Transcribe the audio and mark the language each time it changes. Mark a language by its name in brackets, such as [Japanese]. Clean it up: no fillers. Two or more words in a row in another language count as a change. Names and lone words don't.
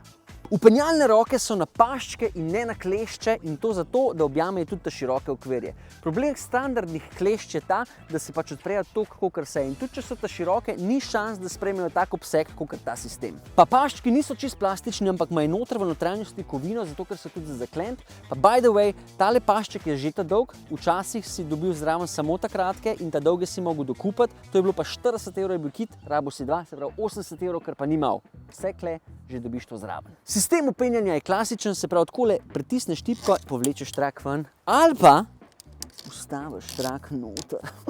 [Slovenian] Upenjalne roke so na paščke in ne na klešče in to zato, da objamejo tudi te široke okvirje. Problem standardnih klešč je ta, da se pač odprejo toliko, kakor se in tudi če so te široke, ni šans, da sprejmejo tak obseg, kakor ta sistem. Pa paščki niso čist plastični, ampak imajo noter v notranjosti kovino, zato ker so tudi zaklent. [English] Pa by the way, [Slovenian] tale pašček je že ta dolg, včasih si dobil zraven samo ta kratke in ta dolge si mogel dokupati, to je bilo pa 40 € je bil kit, rabo si 2, se pravi 80 €, kar pa ni mal. Vse kle, že dobiš to zraven. Sistem upenjanja je klasičen, se pravi takole pritisneš tipko, povlečeš trak ven ali pa ustaviš trak noter.